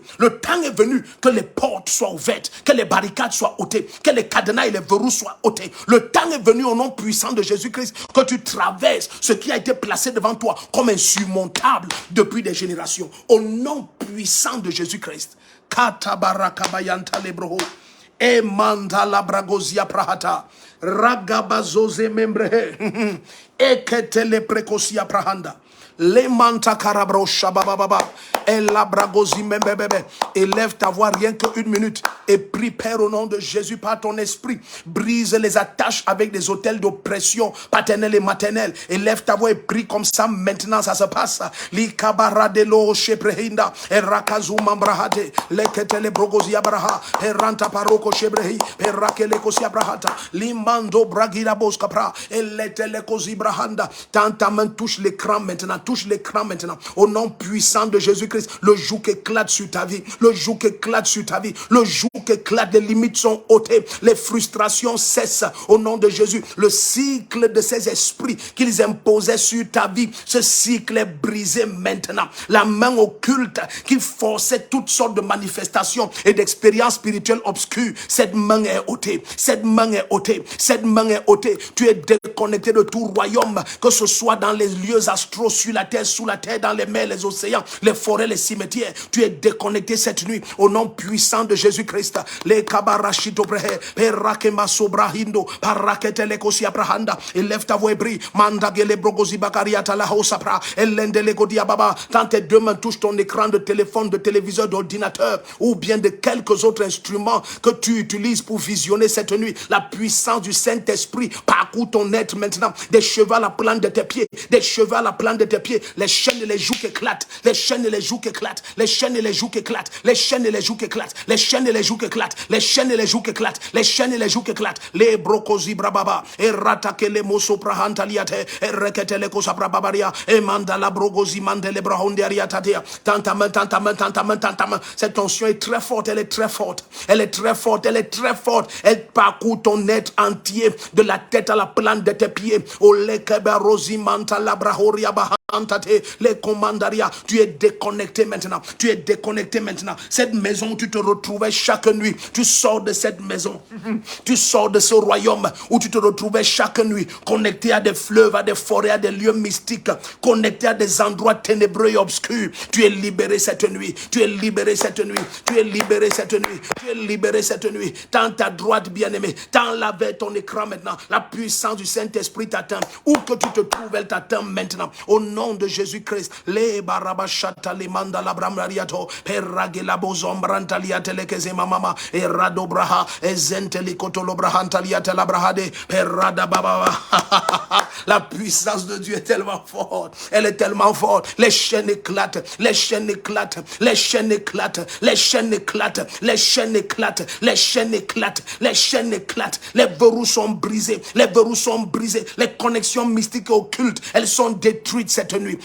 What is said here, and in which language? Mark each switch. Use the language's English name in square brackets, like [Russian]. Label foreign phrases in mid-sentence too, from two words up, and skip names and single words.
[French] Le temps est venu que les portes soient ouvertes, que les barricades soient ôtées, que les cadenas et les verrous soient ôtés. Le temps est venu au nom puissant de Jésus-Christ que tu traverses ce qui a été placé devant toi comme insurmontable depuis des générations. Au nom puissant de Jésus-Christ. Katabarakabayanta lebroho. E mandala bragozia prahata. Ragabazoze membrehe. Eketele prekosia prahanda. Les manta carabro shabababa. Et la bragosi membebebe. Élève ta voix rien qu'une minute. Et prie, Père, au nom de Jésus, par ton esprit. Brise les attaches avec des hôtels d'oppression paternelle et maternelle. Élève ta voix et prie comme ça maintenant, ça se passe. Li kabaradelo sheprehinda. Et rakazuma brahate. Leketele brogosi abraha. Et ranta paroko shebrehi. Et rakele kosi abrahata. Limando bragira boskapra. Et letele kosi brahanda. Tant ta main touche l'écran maintenant. Touche l'écran maintenant. Au nom puissant de Jésus-Christ, le joug éclate sur ta vie. Le joug éclate sur ta vie. Le joug éclate, les limites sont ôtées. Les frustrations cessent. Au nom de Jésus, le cycle de ces esprits qu'ils imposaient sur ta vie, ce cycle est brisé maintenant. La main occulte qui forçait toutes sortes de manifestations et d'expériences spirituelles obscures, cette main est ôtée. Cette main est ôtée. Cette main est ôtée. Tu es déconnecté de tout royaume, que ce soit dans les lieux astraux, sur la terre, sous la terre, dans les mers, les océans, les forêts, les cimetières. Tu es déconnecté cette nuit au nom puissant de Jésus-Christ. Les kabarashito brehe, perakema sobrahindo, parakete le kosia brahanda. Élève ta voix et brille. Mandagele brogozi bakariata la hosapra. Elendele godia baba. Quand tes deux mains touchent ton écran de téléphone, de téléviseur, d'ordinateur, ou bien de quelques autres instruments que tu utilises pour visionner cette nuit, la puissance du Saint-Esprit parcourt ton être maintenant. Des cheveux à la plante de tes pieds, des cheveux à la plante de tes pieds, les chaînes et les joues éclatent, les chaînes et les joues éclatent, les chaînes et les joues éclatent, les chaînes et les joues éclatent, les chaînes et les joues éclatent, les chaînes et les joues éclatent, les chaînes et les joues éclatent, les brocosi brababa, et ratake les mosso prahantaliate, et rekete les cosa brababaria, et mandala brogosi mandele brahondiariatatea, tantama, tantama, tantama, tantama. Cette tension est très forte, elle est très forte, elle est très forte, elle est très forte, elle parcourt ton être entier, de la tête à la plante de tes pieds, au lekebarosi mantala brahoria baha. Les commandaria, tu es déconnecté maintenant. Tu es déconnecté maintenant. Cette maison où tu te retrouvais chaque nuit, tu sors de cette maison. Tu sors de ce royaume où tu te retrouvais chaque nuit, connecté à des fleuves, à des forêts, à des lieux mystiques, connecté à des endroits ténébreux et obscurs. Tu es libéré cette nuit. Tu es libéré cette nuit. Tu es libéré cette nuit. Tu es libéré cette nuit. Tends ta droite, bien-aimé. Tends la vers ton écran maintenant. La puissance du Saint-Esprit t'atteint. Où que tu te trouves, elle t'atteint maintenant. Au nom de Jésus-Christ, les barabashata les mandala bramariato peragela bozombranta liatelekeze mama e radobraha e zenteli kotolo brahanta liatela brahade perada baba. La puissance de Dieu est tellement forte, elle est tellement forte. Les chaînes éclatent, les chaînes éclatent, les chaînes éclatent, les chaînes éclatent, les chaînes éclatent, les chaînes éclatent, les chaînes éclatent, les verrous sont brisés, les verrous sont brisés, les connexions mystiques et occultes, elles sont détruites cette cette nuit.